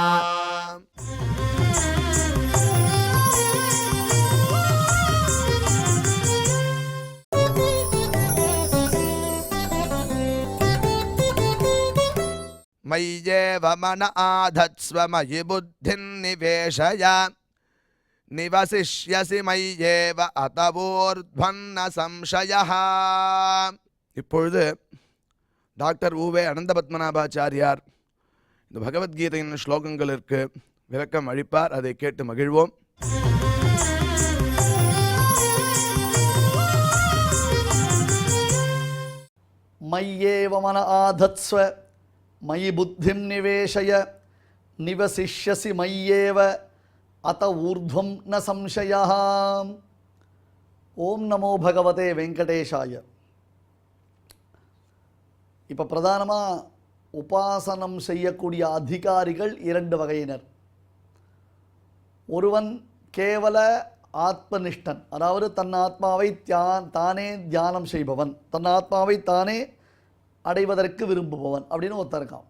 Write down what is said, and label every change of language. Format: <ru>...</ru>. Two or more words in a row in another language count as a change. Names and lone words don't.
<sa>मय्येव मन आधत्स्व मयि बुद्धिं निवेशय निवसिष्यसि मय्येव अतवोर्ध्वन्न संशयः।</sa> <ta>இப்பொழுது டாக்டர் உவே அனந்த பத்மநாபாச்சாரியார் இந்த பகவத்கீதையின் ஸ்லோகங்களுக்கு விளக்கம் அளிப்பார். அதை கேட்டு மகிழ்வோம்.</ta> <sa>मय्येव मन आधत्स्व मयि बुद्धिं निवेशय निवसिष्यसि मय्येव अत ऊर्ध्वं न संशयः। ओम नमो भगवते वेंकटेशाय.</sa> <ta>இப்போ பிரதானமாக உபாசனம் செய்யக்கூடிய அதிகாரிகள் இரண்டு வகையினர். ஒருவன் கேவல ஆத்மனிஷ்டன், அதாவது தன் ஆத்மாவை தானே தியானம் செய்பவன், தன் ஆத்மாவை தானே அடைவதற்கு விரும்புபவன் அப்படின்னு ஒருத்தன் இருக்கான்.</ta>